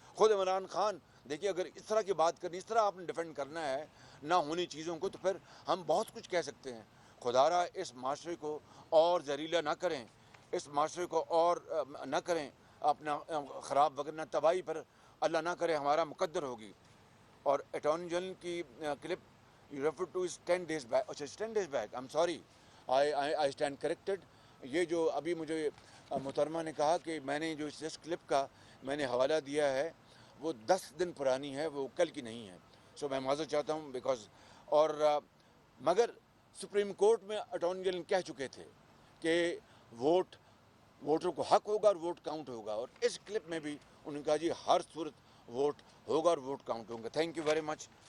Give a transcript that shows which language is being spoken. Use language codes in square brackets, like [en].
[ur] خود عمران خان, دیکھیے اگر اس طرح کی بات کرنی, اس طرح آپ نے ڈیفینڈ کرنا ہے نہ ہونی چیزوں کو, تو پھر ہم بہت کچھ کہہ سکتے ہیں. خدارا اس معاشرے کو اور زہریلا نہ کریں, اس معاشرے کو اور نہ کریں اپنا خراب, وغیرہ تباہی پر اللہ نہ کرے ہمارا مقدر ہوگی. اور اٹارنی جنرل کی clip [en] you refer to is 10 days back. [ur] اچھا [en] 10 days back. I'm sorry. I stand corrected. [ur] یہ جو ابھی مجھے محترمہ نے کہا کہ میں نے جو اس کلپ کا میں نے حوالہ دیا ہے وہ 10 دن پرانی ہے, وہ کل کی نہیں ہے. سو میں معذرت چاہتا ہوں بیکاز, اور مگر سپریم کورٹ میں اٹارنی جنرل کہہ چکے تھے کہ ووٹر کو حق ہوگا اور ووٹ کاؤنٹ ہوگا, اور اس کلپ میں بھی انہوں نے کہا جی ہر صورت ووٹ ہوگا اور ووٹ کاؤنٹ ہوگا. [en] Thank you very much.